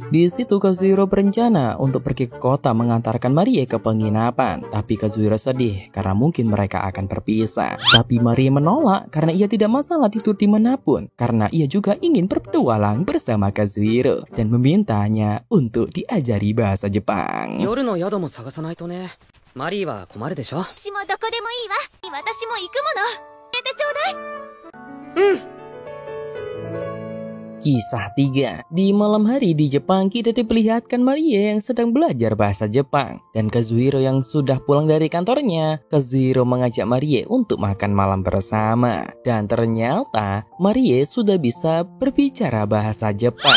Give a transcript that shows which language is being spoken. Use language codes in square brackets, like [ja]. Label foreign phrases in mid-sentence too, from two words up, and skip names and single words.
[id] Di situ Kazuhiro berencana untuk pergi ke kota mengantarkan Maria ke penginapan. Tapi Kazuhiro sedih karena mungkin mereka akan berpisah. Tapi Maria menolak karena ia tidak masalah tidur dimanapun, karena ia juga ingin berpetualang bersama Kazuhiro dan memintanya untuk diajari bahasa Jepang. [ja] 夜の宿も探さないとね。マリーは困るでしょ。私もどこでもいいわ。私も行くもの。入れてちょうだい。 [id] Kisah 3. Di malam hari di Jepang kita diperlihatkan Marie yang sedang belajar bahasa Jepang. Dan Kazuhiro yang sudah pulang dari kantornya. Kazuhiro mengajak Marie untuk makan malam bersama. Dan ternyata Marie sudah bisa berbicara bahasa Jepang.